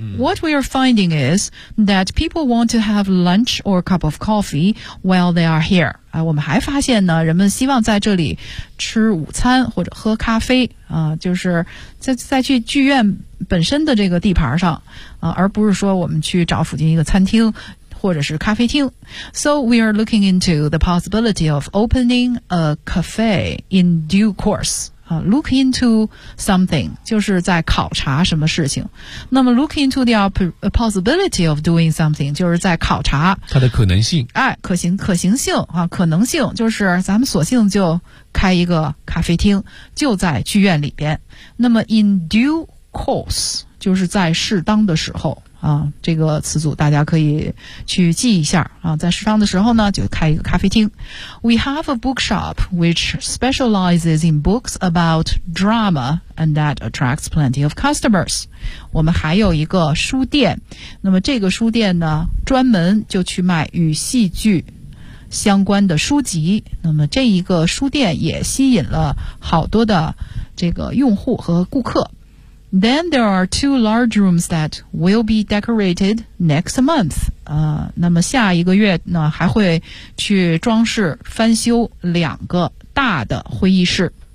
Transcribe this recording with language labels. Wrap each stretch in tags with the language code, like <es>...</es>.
<en>What we are finding is that people want to have lunch or cup of coffee while they are here.</en> <zh>我们还发现呢，人们希望在这里吃午餐或者喝咖啡，就是在去剧院本身的这个地盘上，而不是说我们去找附近一个餐厅或者是咖啡厅。</zh> <en>So we are looking into the possibility of opening a cafe in due course. Look into something,</en> <zh>就是在考察什么事情。那么</zh> <en>look into the possibility of doing something,</en> <zh>就是在考察它的可能性。可行性啊，可能性就是咱们索性就开一个咖啡厅就在剧院里边。那么</zh> <en>in due course,</en> <zh>就是在适当的时候啊，这个词组大家可以去记一下啊。在适当的时候呢，就开一个咖啡厅。</zh> <en>We have a bookshop which specializes in books about drama and that attracts plenty of customers.</en> <zh>我们还有一个书店，那么这个书店呢，专门就去卖与戏剧相关的书籍，那么这一个书店也吸引了好多的这个用户和顾客。</zh> <en>Then there are two large rooms that will be decorated next month.</en> <zh>那么下一个月呢，还会去装饰翻修两个大的会议室。</zh>